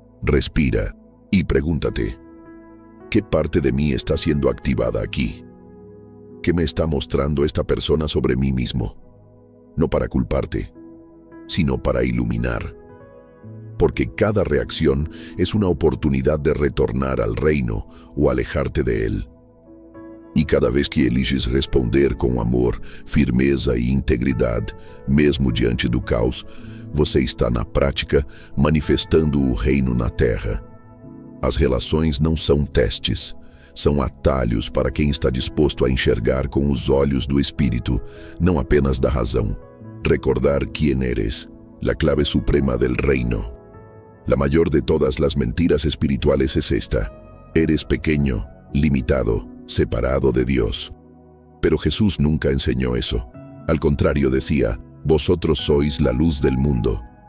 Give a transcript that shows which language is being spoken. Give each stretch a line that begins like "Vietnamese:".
Spanish: Respira y pregúntate: ¿qué parte de mí está siendo activada aquí? ¿Qué me está mostrando esta persona sobre mí mismo? No para culparte, sino para iluminar. Porque cada reacción es una oportunidad de retornar al reino o alejarte de él.
Portuguese: E cada vez que eliges responder com amor, firmeza e integridade, mesmo diante do caos, você está na prática manifestando o reino na terra. As relações não são testes, são atalhos para quem está disposto a enxergar com os olhos do espírito, não apenas da razão.
Spanish: Recordar quién eres, la clave suprema del reino. La mayor de todas las mentiras espirituales es esta: eres pequeño, limitado, separado de Dios. Pero Jesús nunca enseñó eso. Al contrario, decía: vosotros sois la luz del mundo.